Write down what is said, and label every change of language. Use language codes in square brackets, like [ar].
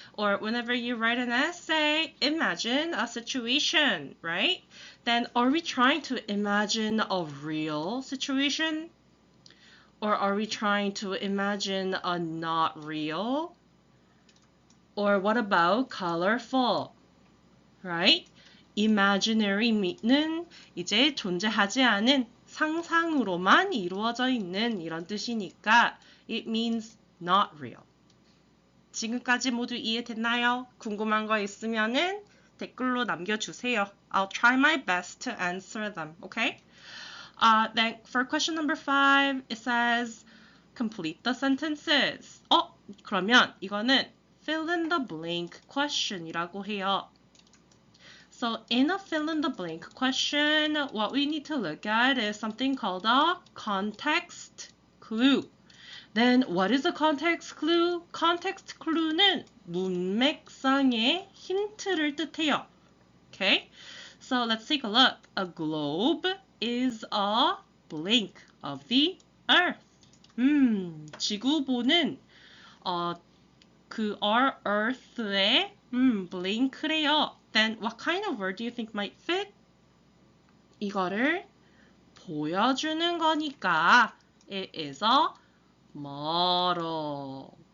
[en] Or whenever you write an essay, imagine a situation, right? Then are we trying to imagine a real situation? Or are we trying to imagine a not real? Or what about colorful? Right? [ko] Imaginary는 이제 존재하지 않은 상상으로만 이루어져 있는 이런 뜻이니까 [en] it means not real. [ko] 지금까지 모두 이해됐나요? 궁금한 거 있으면은 댓글로 남겨주세요. [en] I'll try my best to answer them, okay? Then for question number 5, it says complete the sentences. [ko] 그러면 이거는 [en] fill in the blank question [ko] 이라고 해요. [en] So in a fill in the blank question, what we need to look at is something called a context clue. Then what is a context clue? [ko] Context clue는 문맥상의 힌트를 뜻해요. [en] Okay? So let's take a look. A globe is a blank of the earth. [ko] 지구본은 [en] our earth [ko] 의 blank래요. [en] Then what kind of word do you think might fit? [ko] 이거를 보여주는 거니까 [en] it is a model.